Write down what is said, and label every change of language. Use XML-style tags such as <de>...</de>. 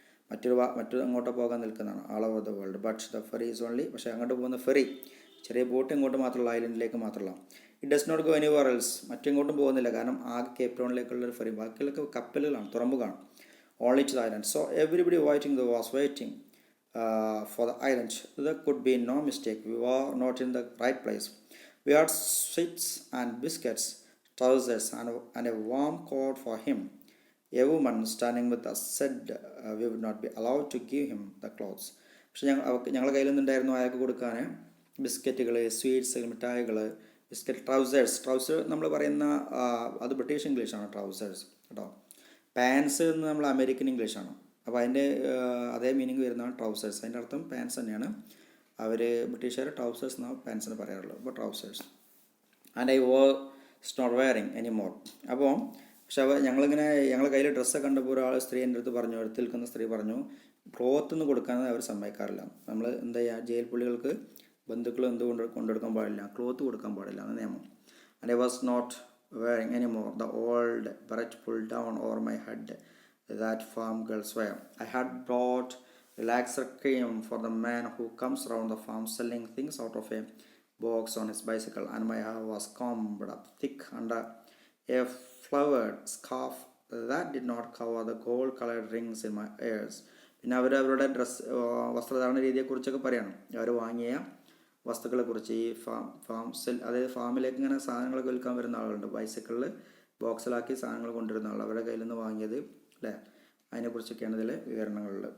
<ml>മറ്റൊരു അങ്ങോട്ട് പോകാൻ നിൽക്കുന്നതാണ്,</ml> <en>All over the world. But the ferry is only,</en> <ml>പക്ഷേ അങ്ങോട്ട് പോകുന്ന ഫെറി ചെറിയ ബോട്ട് ഇങ്ങോട്ട് മാത്രമല്ല, ഐലൻഡിലേക്ക് മാത്രമല്ല.</ml> <en>it does not go anywhere else,</en> <ml>മറ്റെങ്ങോട്ടും പോകുന്നില്ല, കാരണം ആകെ Cape ടൗണിലേക്കുള്ളൊരു ferry, ബാക്കിയുള്ളൊക്കെ കപ്പലുകളാണ്, തുറമുഖമാണ്.</ml> <en>Only to the island. So everybody was waiting for the island. There could be no mistake. We were not in the right place. We had sweets and biscuits, trousers, and a warm coat for him. A woman standing with us said we would not be allowed to give him the clothes.</en> <ml>പക്ഷെ ഞങ്ങളുടെ കയ്യിലൊന്നുണ്ടായിരുന്നു അയാൾക്ക് കൊടുക്കാൻ ബിസ്ക്കറ്റുകൾ, sweets, മിഠായികൾ, biscuit, trouser നമ്മൾ പറയുന്ന അത് British ഇംഗ്ലീഷാണ് trousers കേട്ടോ. Pants എന്ന് നമ്മൾ അമേരിക്കൻ ഇംഗ്ലീഷാണ്. അപ്പോൾ അതിൻ്റെ അതേ മീനിങ് വരുന്നതാണ് ട്രൗസേഴ്സ്. അതിൻ്റെ അർത്ഥം പാൻസ് തന്നെയാണ്. അവർ ബ്രിട്ടീഷുകാർ ട്രൗസേഴ്സ് എന്നാണ് പാൻസിന് പറയാറുള്ളത്. അപ്പോൾ trousers.</ml> <en>And I was not wearing any more.</en> <ml>അപ്പോൾ പക്ഷെ ഞങ്ങളുടെ കയ്യിൽ ഡ്രസ്സൊക്കെ കണ്ടപ്പോൾ ഒരാൾ സ്ത്രീ എൻ്റെ അടുത്ത് പറഞ്ഞു, അടുത്ത് നിൽക്കുന്ന സ്ത്രീ പറഞ്ഞു, ക്ലോത്ത് ഒന്നും കൊടുക്കാൻ അവർ സമ്മതിക്കാറില്ല. നമ്മൾ എന്താ ചെയ്യുക, ജയിൽ പുള്ളികൾക്ക് ബന്ധുക്കൾ കൊണ്ടെടുക്കാൻ പാടില്ല, ക്ലോത്ത് കൊടുക്കാൻ പാടില്ല എന്ന നിയമം.</ml> <en>And I was not wearing any more the old beret pull down over my head that farm girls wear. I had brought relaxer cream for the man who comes around the farm selling things out of a box on his bicycle, and my hair was combed up thick under a flowered scarf that did not cover the gold colored rings in my ears.</en> <ml>പിന്നെ അവരുടെ വസ്ത്രധാരണ രീതിയെക്കുറിച്ചൊക്കെ പറയണം, അവർ വാങ്ങിയ വസ്തുക്കളെക്കുറിച്ച്. ഈ അതായത് ഫാമിലേക്ക് ഇങ്ങനെ സാധനങ്ങളൊക്കെ വിൽക്കാൻ വരുന്ന ആളുകളുണ്ട്, ബൈസിക്കിളിൽ ബോക്സിലാക്കി സാധനങ്ങൾ കൊണ്ടുവരുന്ന ആൾ, അവരുടെ കയ്യിൽ നിന്ന് വാങ്ങിയത് അല്ലേ, അതിനെക്കുറിച്ചൊക്കെയാണ് ഇതിൽ വിവരണങ്ങളുള്ളത്.</ml>